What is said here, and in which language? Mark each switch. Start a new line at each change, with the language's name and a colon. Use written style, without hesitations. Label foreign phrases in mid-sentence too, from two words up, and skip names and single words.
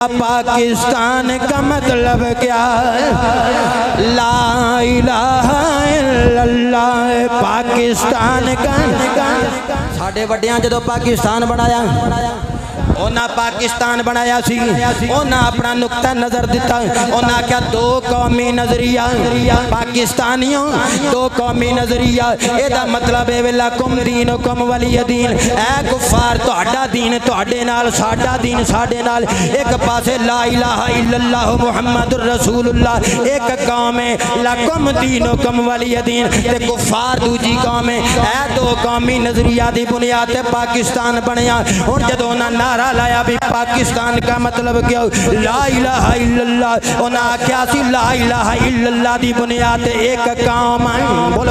Urdu: پاکستان کا مطلب کیا ہے؟
Arabic: لا الہ الا اللہ۔
Punjabi: پاکستان کا ساڑھے وڈیاں جدو پاکستان بنایا اونا پاکستان بنایا سی، اونا اپنا نقطہ نظر دیتا، اونا کیا دو قومی نظریہ پاکستانیوں، دو قومی نظریہ، ایدہ مطلب ہے
Arabic: لکم دینکم ولی دین،
Punjabi: اے کفار تہاڈا دین تہاڈے نال، ساڈا دین ساڈے نال، ایک پاسے
Arabic: لا الہ الا اللہ محمد الرسول اللہ،
Punjabi: ایک قوم ہے
Arabic: لکم دینکم ولی دین،
Punjabi: تے کفار دوجی قوم ہے، اے دو قومی نظریہ دی بنیاد تے پاکستان بنیا۔ اور جدو نا نعرہ لایا بھی
Urdu: پاکستان کا مطلب کیا
Arabic: لا الہ الا اللہ،
Punjabi: انہاں کیا سی
Arabic: لا الہ الا اللہ
Punjabi: دی بنیاد ایک قوم، بولو